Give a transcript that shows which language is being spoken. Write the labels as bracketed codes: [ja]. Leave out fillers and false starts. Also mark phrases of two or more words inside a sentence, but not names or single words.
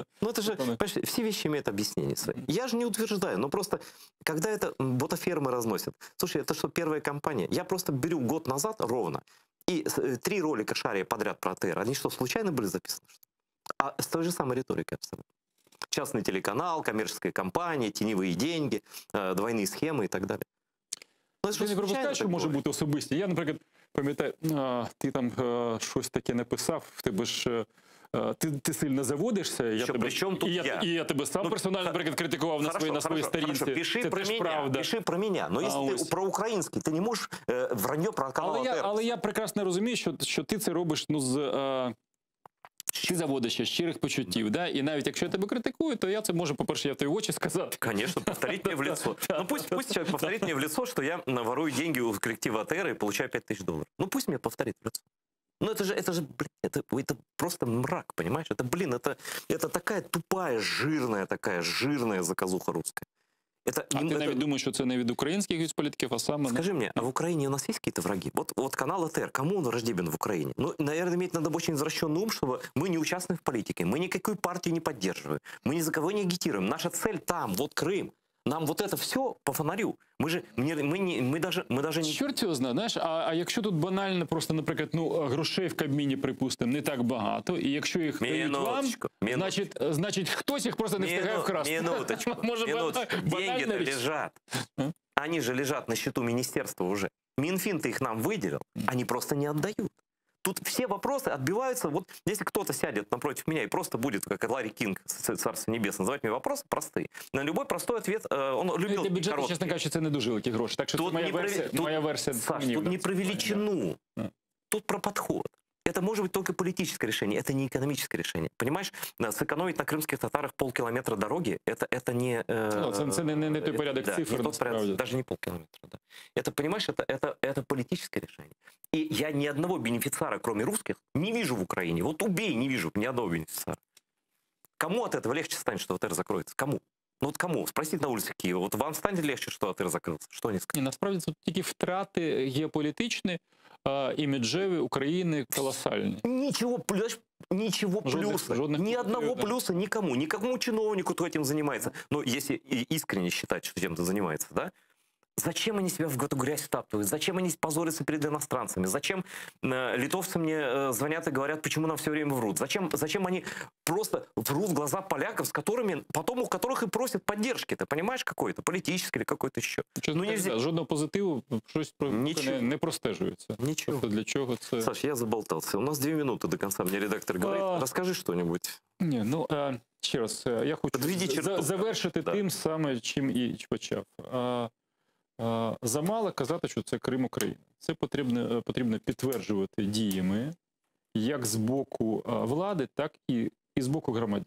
[ru] Ну это же, понимаешь, все вещи имеют объяснение свои. Я же не утверждаю, но просто, когда это ботафермы разносят... Слушай, это что, первая компания? Я просто беру год назад ровно, и 3 ролика шария подряд про АТР, они что, случайно были записаны? А с той же самой риторикой абсолютно. Частный телеканал, коммерческая компания, теневые деньги, двойные схемы и так далее. [uk] Ти не пропускаєш, що може бути особисті. Я, наприклад, пам'ятаю, ти там щось таке написав, в тебе ж ти сильно заводишся, і я тебе сам персонально, наприклад, критикував на своїй сторінці. Пиши про мене. Но якщо ти про український, ти не можеш враньо про канал АТР. Але я прекрасно розумію, що ти це робиш, ну, ти заводиш щирих почуттів, да? І навіть якщо я тебе критикую, то я це можу, по-перше, я в твої очі сказати. [ru] Конечно, повторить мне в лицо. Ну пусть человек повторит мне в лицо, что я ворую деньги у коллектива АТР и получаю 5000 долларов. Ну пусть мне повторит в лицо. Ну это же, блин, это просто мрак, понимаешь? Это такая тупая, жирная заказуха русская. [uk] А ти навіть думаєш, що це не від українських політиків, а саме... [ru] Скажи мне, а в Украине у нас есть какие-то враги? Вот канал АТР, кому он враждебен в Украине? Ну, наверное, иметь надо очень извращенный ум, чтобы мы не участвуем в политике, мы никакую партию не поддерживаем, мы ни за кого не агитируем. Наша цель там, вот Крым. Нам вот это все по фонарю. Мы даже не... [uk] Чорт його знає, знаєш, а якщо тут банально просто, наприклад, ну, грошей в Кабміні, припустимо, не так багато, і якщо їх дають вам, значить хтось їх просто не встигає вкрасти. [ru] Минуточку. Деньги-то лежат. Они же лежат на счету министерства уже. Минфин-то их нам выделил, они просто не отдают. Тут все вопросы отбиваются. Вот если кто-то сядет напротив меня и просто будет, как Ларри Кинг, Царство Небесное, задавать мне вопросы простые. На любой простой ответ он любил бюджет, короткий. [uk] Чесно кажучи, це не дуже великі гроші. Так що тут моя версія. [ru] Саш, тут не про величину. Тут про подход. это может быть только политическое решение, это не экономическое решение. Понимаешь, сэкономить на крымских татарах полкилометра дороги, это не... [uk] Це не той порядок да, цифр, [ru] не тот порядок, [uk] насправді. [ru] даже не полкилометра. Да. Это, понимаешь, это политическое решение. И я ни одного бенефициара, кроме русских, не вижу в Украине. Вот убей, не вижу ни одного бенефициара. Кому от этого легче станет, что АТР закроется? Кому? Ну вот кому? Спросите на улице Киева. Вот вам станет легче, что АТР закрылся? Что они скажут? [uk] І насправді тут тільки втрати геополітичні, іміджеві України колосальні. [ru] Ничего, ничего плюса. Ни одного плюса никому. Никакому чиновнику, кто этим занимается. Но если искренне считать, что чем-то занимается, да? Зачем они себя в эту грязь втаптывают? Зачем они позорятся перед иностранцами? Зачем литовцы мне звонят и говорят, почему нам все время врут? Зачем они просто врут в глаза поляков, с которыми, потом у которых и просят поддержки? Ты понимаешь, какой-то политический или какой-то еще? Ну, нельзя. [uk] Жодного позитиву, щось не простежується. [ru] Ничего. [uk] Тобто для чого це? [ru] Саш, я заболтался. У нас 2 минуты до конца. Мне редактор говорит, расскажи что-нибудь. [uk] Ні, ну, ще раз, я хочу завершити тим саме, чим і почав. Замало казати, що це Крим України. Це потрібно підтверджувати діями як з боку влади, так і з боку громадян.